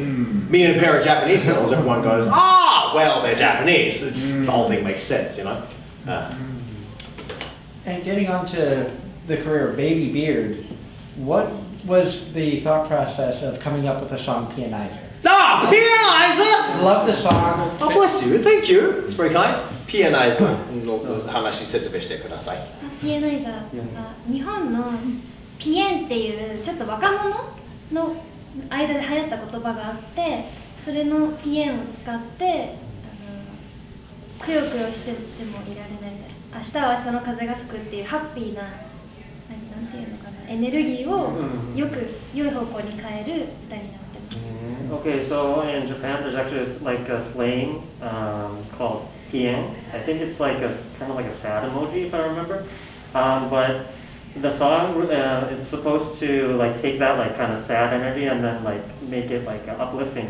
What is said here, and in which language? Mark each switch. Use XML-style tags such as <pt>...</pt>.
<en>Me and a pair of Japanese girls, everyone goes, ah, well, they're Japanese. The whole thing makes sense, you know? And getting on to the career of Babybeard, what was the thought process of coming up with the song Pianizer? Ah, Pianizer! Love the song. Oh, bless you. Thank you. It's very kind.</en> <ja>Pianizer の話説明してください。ピエナイザーは日本のピエンっていうちょっと若者の間で流行った言葉があって、それのピエンを使ってくよくよしててもいられないみたいな、明日は明日の風が吹くっていうハッピーななんていうのかな、エネルギーをよく良い方向に変える歌になってます。</ja> <en>Okay, so in Japan, there's actually like a slang called "pien." I think it's like a kind of like a sad emoji, if I remember. But the song, it's supposed to like take that like kind of sad energy and then like make it like uplifting.</en>